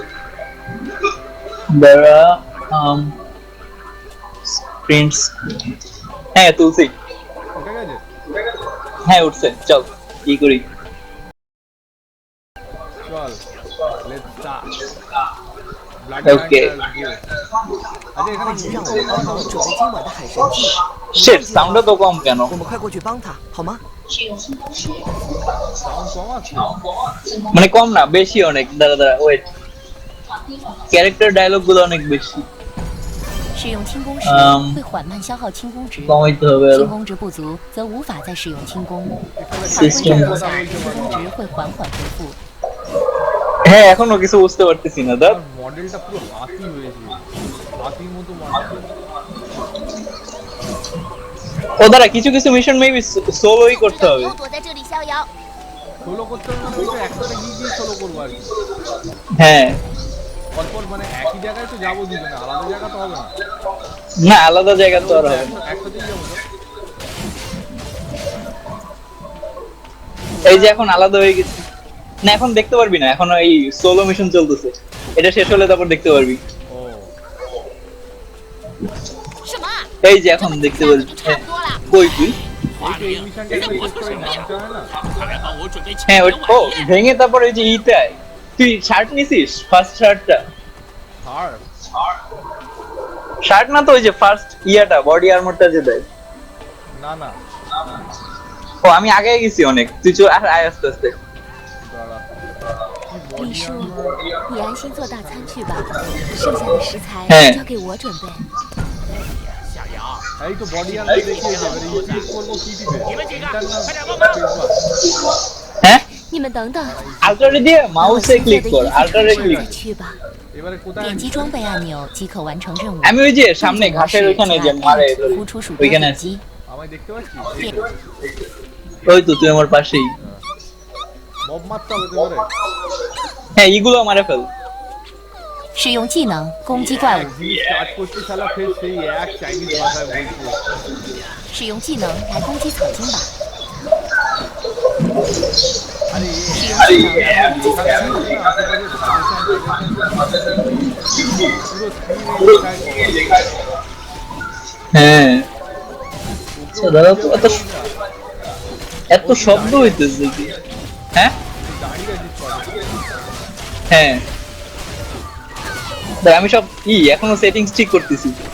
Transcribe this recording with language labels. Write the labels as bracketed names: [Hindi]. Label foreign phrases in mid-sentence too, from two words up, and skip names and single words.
[Bangla] দাঁড়া। প্রিন্টস, হ্যাঁ তুলসি। উঠে গেছে? হ্যাঁ উঠছে, চল কি করি। চল [English] let's start. [Bangla] Okay. আচ্ছা এখানে [Chinese] 让我帮忙准备今晚的海神祭。 [Bangla] শিট, সাউন্ডটা তো কম কেন? [Chinese] 我们快过去帮他，好吗？ [Bangla] সাউন্ড কম আছে? মানে কম না, বেশি অনেক। দাঁড়া দাঁড়া, ওয়েট। [English] character dialog [Bangla] গুলো অনেক বেশি। [Chinese] 使用轻功时会缓慢消耗轻功值， [Bangla] কমাইতে হবে আরো। [Chinese] 轻功值不足则无法再使用轻功。 [Bangla] সিস্টেম। [Chinese] 下轻功值会缓缓恢复。 [Bangla] হ্যাঁ, এখনো কিছু বুঝতে পারতেছি না। দাঁড়া, মডেলটা পুরো হাতি হয়েছে, হাতির মতো মডেল। ও দাঁড়া, কিছু কিছু মিশন মেবি সোলোই করতে হবে। [Chinese] 躲在这里逍遥。 [Bangla] সোলো করতে হবে মানে ওই তো একসাথে গিয়ে সোলো করবো আর কি। হ্যাঁ, পরপর মানে একই জায়গায় তো যাবো দুজনে, আলাদা জায়গা তো হবে না। না আলাদা জায়গা তো আর হবে না। একসাথেই যাবো তো। এই যে এখন আলাদা হয়ে গেছে। না এখন দেখতে পারবি না, এখন এই [English] solo mission [Bangla] চলতেছে। এটা শেষ হলে তারপর দেখতে পারবি। ও [Chinese] 什么？ [Bangla] এই যে এখন দেখতে পারবি। [Chinese] 差不多了。 [Bangla] কই তুই? এই তো এই মিশনটা শেষ করে নামতে হয় না? হ্যাঁ ও ভেঙে তারপর এই যে ইতে আয়। তুই শার্ট নিছিস? ফার্স্ট শার্টটা? ছাড়। শার্ট না তো, ওই যে ফার্স্ট ইয়াটা, বডি আর্মরটা যে দেয়। না না ও আমি আগে গেছি অনেক। তুই চল আয় আস্তে আস্তে। দাঁড়া। কি [Chinese] 李 [Bangla] বডি [Chinese] 叔 [Bangla] আর্মার? [Chinese] 你安心做大餐去吧，剩下的食材哎交给我准备。 [Bangla] এই তো [English] body armor [Bangla] দেখিয়ে যাবে, এই ক্লিক করবো কি দিবে? ইন্টারনাল হ্যাঁ, [Chinese] 你们等等， [Bangla] আল্টারে দিয়ে [Chinese] 把我 [Bangla] মাউসে [Chinese] 现在 [Bangla] ক্লিক [Chinese] 的 [Bangla] কর, [Chinese] 衣服 [Bangla] আল্টারে [Chinese] 穿 [Bangla] ক্লিক। [Chinese] 上再去吧。 [Bangla] এবারে কোথায়? [Chinese] 点击装备按钮即可完成任务。 [Bangla] আমি ওই যে সামনে ঘাসের ওইখানে যে মারে ধরে, [Chinese] 呼出鼠标 [Bangla] ওইখানে [Chinese] 点 [Bangla] আছি। [Chinese] 击。 [Bangla] আমায় দেখতে পাচ্ছিস? ওই তো তুই আমার পাশেই। মব মারতে হবে তো এবারে। হ্যাঁ, এইগুলো মারে ফেল। [Chinese] 使用技能攻击怪物， [Bangla] জিনিস স্টার্ট করতে শালা ফের সেই এক চাইনিজ ভাষায় বলছে। [Chinese] 使用技能来攻击草茎吧。 [Bangla] আরে [Chinese] 使用技能来攻击草茎。 [Bangla] হ্যাঁ, আচ্ছা দাদা তো এত শব্দ হইতেছে কি? হ্যাঁ হ্যাঁ, দেখ আমি সব এখনো সেটিংস ঠিক করতেছি।